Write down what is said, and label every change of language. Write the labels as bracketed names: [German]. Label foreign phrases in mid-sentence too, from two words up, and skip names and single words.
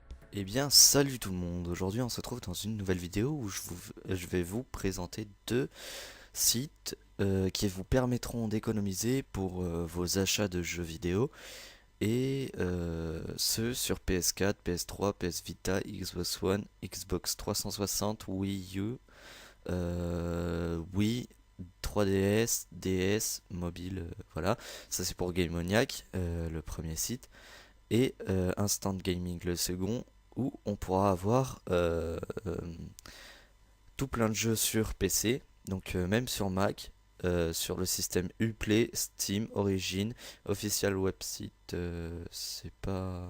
[French] Eh bien, salut tout le monde. Aujourd'hui, on se retrouve dans une nouvelle vidéo où je vais vous présenter deux sites qui vous permettront d'économiser pour vos achats de jeux vidéo et ce sur PS4, PS3, PS Vita, Xbox One, Xbox 360, Wii U, Wii, 3DS, DS, mobile, voilà. Ça c'est pour Gamemoniac, le premier site et Instant Gaming le second où on pourra avoir tout plein de jeux sur PC, donc même sur Mac, sur le système Uplay, Steam, Origin, Official Website, c'est pas...